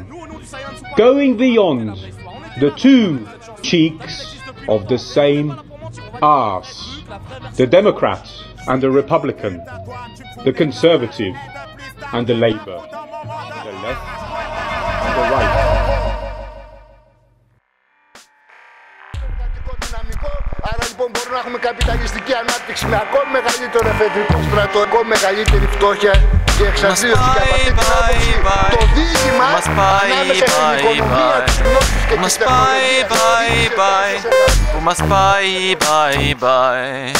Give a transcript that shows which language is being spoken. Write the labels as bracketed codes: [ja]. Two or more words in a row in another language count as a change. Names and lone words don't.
[en] Going beyond the two cheeks of the same arse. The Democrat and the Republican. The Conservative and the Labour. The left and the right. [el] Άρα λοιπόν μπορούμε να έχουμε καπιταλιστική ανάπτυξη με ακόμη μεγαλύτερο εφεδρικό στρατό, ακόμη μεγαλύτερη φτώχεια και εξαθλίωση. Και από αυτή την άποψη το δίλημμα ανάμεσα στην οικονομία, τις γνώσεις και τις τεχνολογίες.